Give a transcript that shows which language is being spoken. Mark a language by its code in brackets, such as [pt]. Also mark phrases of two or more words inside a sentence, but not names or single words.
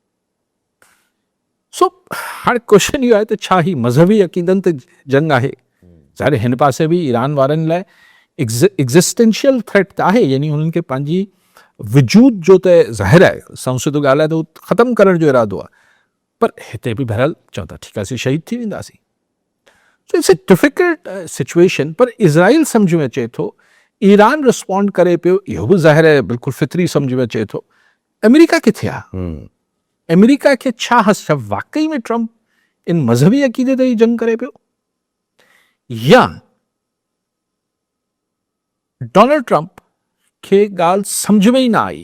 [sd] सो हाणे क्वेश्चन इहो आहे त छा ही मज़हबी अक़ीदनि ते जंग आहे? ज़ाहिर हिन पासे बि ईरान वारनि लाइ [en] existential threat [sd] त आहे, यानी हुननि खे पंहिंजी वजूद जो त ज़ाहिर आहे, संसद ॻाल्हि आहे त उहो ख़तमु करण जो इरादो आहे, पर हिते बि बहरहाल चवनि था ठीकु आहे असीं शहीद थी वेंदासीं। [en] So it's a difficult situation. [sd] पर इज़राइल सम्झ में अचे थो, ईरान रिस्पॉन्ड करे पियो, इहो बि ज़ाहिर आहे बिल्कुलु फितरी सम्झ में अचे थो। अमेरिका किथे आहे? अमेरिका खे छा हस? छा वाकई में ट्रंप इन मज़हबी अक़ीदे ते ई जंग करे पियो, या डोनाल्ड ट्रंप खे ॻाल्हि सम्झ में ई न आई?